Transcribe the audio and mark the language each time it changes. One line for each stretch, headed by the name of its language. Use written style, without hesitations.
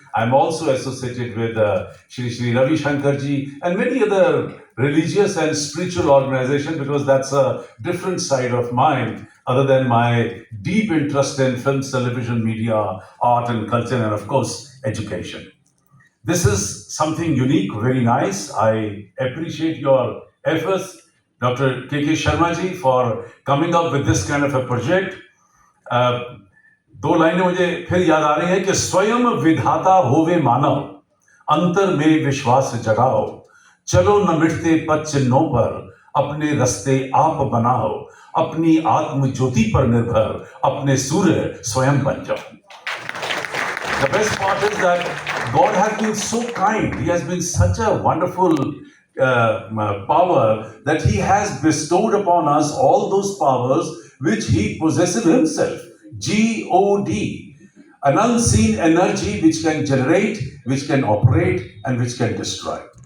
English: I'm also associated with Shri Ravi Shankar ji and many other religious and spiritual organizations, because that's a different side of mine other than my deep interest in films, television, media, art and culture, and of course, education. This is something unique, very nice. I appreciate your efforts, Dr. K.K. Sharma ji, for coming up with this kind of a project.
Hindi: दो लाइनें मुझे फिर याद आ रही है कि स्वयं विधाता होवे मानव, अंतर में विश्वास जगाओ, चलो न मिटते पद चिन्हों पर, अपने रस्ते आप बनाओ, अपनी आत्म ज्योति पर निर्भर, अपने सूर्य स्वयं बन जाओ.
English: The best part is that God has been so kind. He has been such a wonderful power that He has bestowed upon us all those powers which He possesses Himself. G-O-D. An unseen energy which can generate, which can operate, and which can destroy.